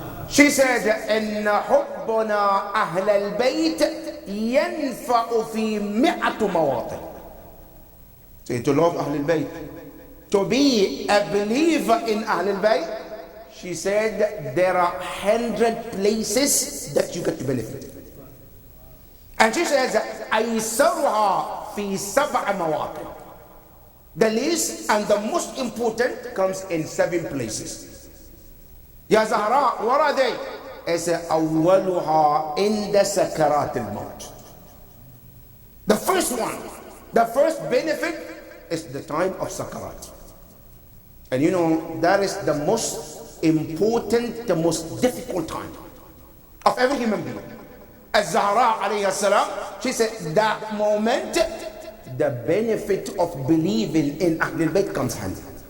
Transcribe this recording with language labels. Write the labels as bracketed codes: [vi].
[en] She said, [ar] "Inna hubbuna ahl al-bayt yanfa'u fi mi'atu mawatin." [en] So to love Ahl al-Bayt, to be a believer in Ahl al-Bayt, she said there are 100 places that you get to benefit. And she says, [ar] أَيْسَرُهَا فِي سَبْعَ مَوَاقِعٍ. [en] The least and the most important comes in 7 places. Ya Zahra, what are they? [ar] It's أَوَّلُهَا إِنْدَ سَكَرَاتِ الْمَوْتِ. [en] The first one, the first benefit is the time of sakarat. And you know, that is the most important, the most difficult time of every human being. Az-Zahra alayhi salam, she said that moment the benefit of believing in Ahl al-Bayt comes handy.